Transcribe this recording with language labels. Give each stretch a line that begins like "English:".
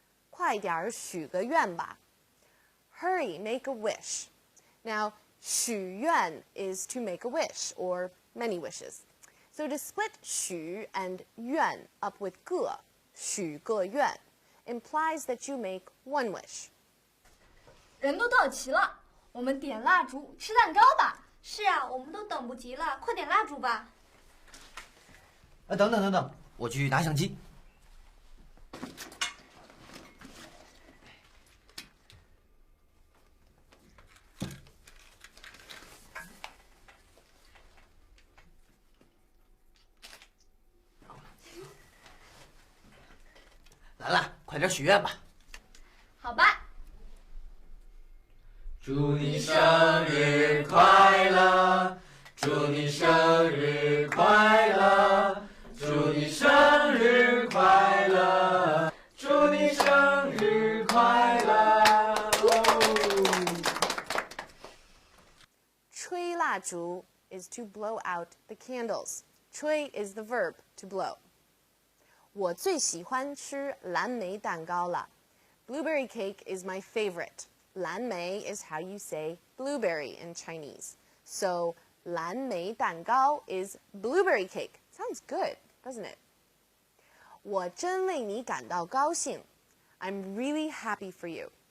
Chinese: 快点儿许个愿吧.
English: Hurry, make a wish. Now, 许愿 is to make a wish or many wishes. So to split 许 and 愿 up with 个, 许个愿, implies that you make one wish.
Chinese: 人都到齐了，我们点蜡烛吃蛋糕吧。是啊，我们都等不及了，快点蜡烛吧。等等，我去拿相机。兰兰，快点许愿吧。好吧。祝你生日快乐，祝你生日快乐，祝你生日快乐，祝你生日快乐。
English: 吹蜡烛 is to blow out the candles. 吹 is the verb to blow.
Chinese: 我最喜欢吃蓝莓蛋糕了.
English: Blueberry cake is my favorite. 蓝莓 is how you say blueberry in Chinese. So 蓝莓蛋糕 is blueberry cake. Sounds good, doesn't it?
Chinese: 我真为你感到高兴.
English: I'm really happy for you.